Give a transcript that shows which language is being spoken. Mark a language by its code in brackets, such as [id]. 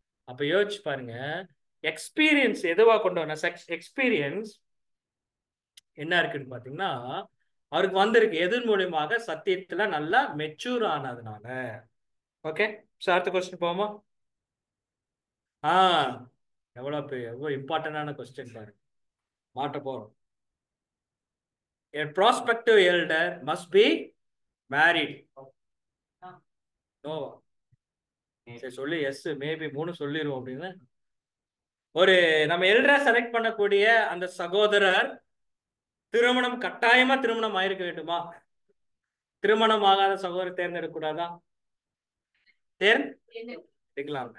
[ta] அப்ப யோசிச்சு பாருங்க, எக்ஸ்பீரியன்ஸ் எதுவா கொண்டு வர எக்ஸ்பீரியன்ஸ் என்ன இருக்குன்னு பாத்தீங்கன்னா அவருக்கு வந்திருக்கு எதன் மூலியமாக? சத்தியத்துல நல்லா மெச்சூர் ஆனதுனால. ஓகே, அடுத்த கொஸ்டின் போவோமா? எவ்வளவு இம்பார்ட்டன்டான கொஸ்டின் பாருங்க, மாட்ட போறோம். [en] A prospective elder must be married. No. [ta] சரி சொல்லி எஸ் மேபி 3 சொல்லிடுவோம் அப்படின்னு. ஒரு நம்ம எல்டரா செலக்ட் பண்ணக்கூடிய அந்த சகோதரர் திருமணம் கட்டாயமா திருமணம் ஆயிருக்க வேண்டுமா? திருமணம் ஆகாத சகோதரர் தேர்ந்தெடுக்க கூடாதா? தேர்ந்தெடுக்கலாம்.